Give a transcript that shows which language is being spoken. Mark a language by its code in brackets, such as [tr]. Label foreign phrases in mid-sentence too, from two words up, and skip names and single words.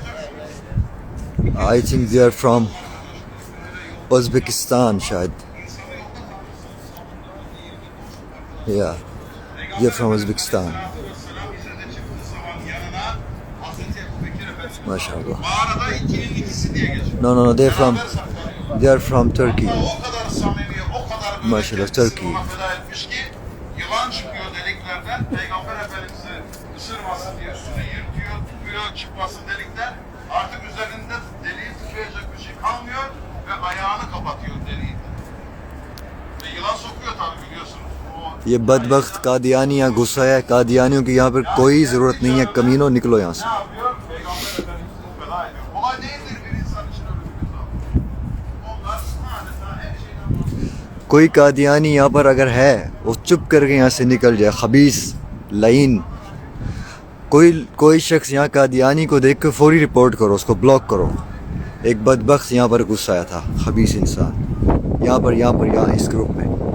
[en] I think they are from Uzbekistan शायद. या they are from Uzbekistan. माशाल्लाह. No, they are from Turkey. [tr] Maşallah Turkey. Yılan çıkıyor deliklerden, Peygamber Efendimiz'i ısırmasın diye üstüne yırtıyor, tutuyor, çıkmasın delikten. Artık üzerinde deliği tıkayacak bir şey kalmıyor ve ayağını kapatıyor deliği. Ve yılan sokuyor tabii biliyorsunuz. O [ur] یہ بدبخت قادیانیاں غصہ ہے. قادیانیوں کی یہاں پر کوئی ضرورت نہیں ہے. کمینوں نکلو یہاں سے. [tr] Ne yapıyor? Peygamber Efendimiz'i feda ediyor. Kolay değildir bir insan için ölümümüz var. Onlar adeta her şeyden vazgeçiyor. [ur] کوئی قادیانی یہاں پر اگر ہے وہ چپ کر کے یہاں سے نکل جائے. خبیث لعین کوئی شخص یہاں قادیانی کو دیکھ کے فوری رپورٹ کرو, اس کو بلاک کرو. ایک بدبخت یہاں پر غصہ آیا تھا, خبیث انسان, یہاں اس گروپ میں.